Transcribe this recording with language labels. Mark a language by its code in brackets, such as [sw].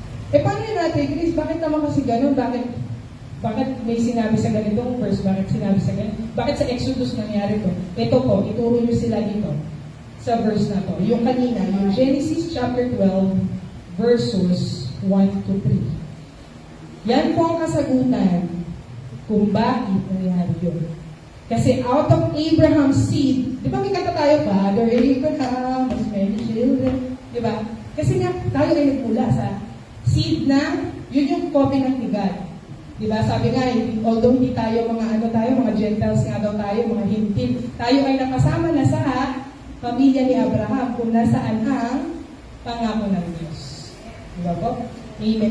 [tl] Paano yun natin, Chris? Bakit naman kasi ganun? Bakit may sinabi sa ganitong verse? Bakit sinabi sa ganito? Bakit sa Exodus nangyari to? Ito po, ituro nyo sila dito sa verse na to. Yung kanina, yung Genesis chapter 12, verses 1 to 3. Yan po ang kasagutan kung bakit nangyari yun. Kasi [en] out of Abraham's seed, [tl] di ba may kata tayo, [en] Father Abraham, has many children, [tl] di ba? Kasi nga, tayo ay nagmula sa seed na, yun yung covenant ni God. Di ba? Sabi nga, although hindi tayo mga Gentiles nga daw tayo, mga hintil, tayo ay nakasama na sa pamilya ni Abraham kung nasaan ang pangako ng Diyos. Di ba po? Amen.